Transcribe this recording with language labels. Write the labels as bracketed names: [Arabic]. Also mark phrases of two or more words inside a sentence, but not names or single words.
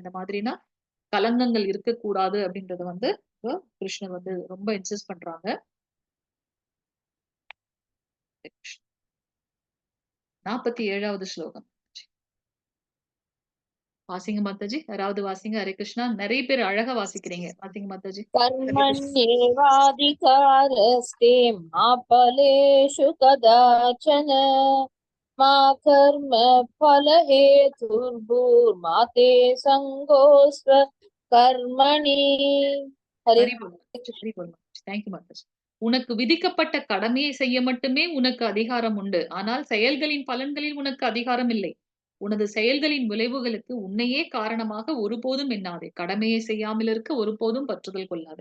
[Tamil] இந்த மாதிரினா கலங்கங்கள் இருக்கக்கூடாது அப்படின்றத வந்து கிருஷ்ணர் வந்து ரொம்ப இன்சிஸ்ட் பண்றாங்க. 47வது ஸ்லோகம். வாசிங்க மாதாஜி. யாராவது வாசிங்க. [Sanskrit] हरे कृष्ण. [Tamil] நிறைய பேர் அழகா வாசிக்கிறீங்க. வாசிங்க மாதாஜி. [Sanskrit] कर्मण्येवाधिकारस्ते मा फलेषु कदाचन मा कर्म फलहेतुर्भूर्मा ते सङ्गोऽस्त्व कर्मणि. हरे [Tamil] தேங்க்யூ மாதாஜி. உனக்கு விதிக்கப்பட்ட கடமையை செய்ய மட்டுமே உனக்கு அதிகாரம் உண்டு. ஆனால் செயல்களின் பலன்களில் உனக்கு அதிகாரம் இல்லை. உனது செயல்களின் விளைவுகளுக்கு உன்னையே காரணமாக ஒருபோதும் எண்ணாதே. கடமையை செய்யாமல் இருக்க ஒருபோதும் பற்றுதல் கொள்ளாதே.